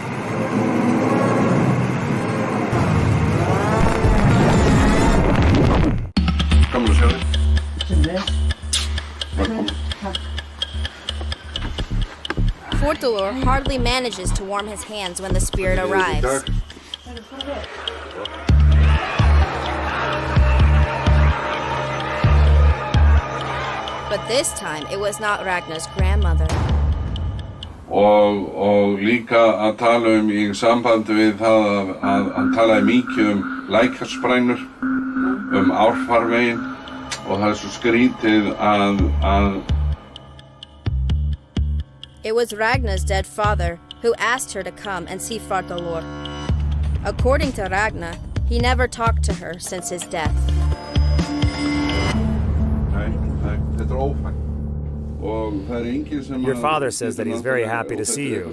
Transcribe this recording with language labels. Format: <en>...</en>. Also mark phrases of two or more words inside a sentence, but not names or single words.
<en>Fortalor hardly manages to warm his hands when the spirit arrives. But this time, it was not Ragna's grandmother.</en> <is>Og líka að tala í sambandi við það að tala mikið lækjarsprængur, árfarveginn, og það svo skrítið að</is> <en>It was Ragna's dead father who asked her to come and see Fortalor. According to Ragna, he never talked to her since his death. Your father says that he's very happy to see you.</en>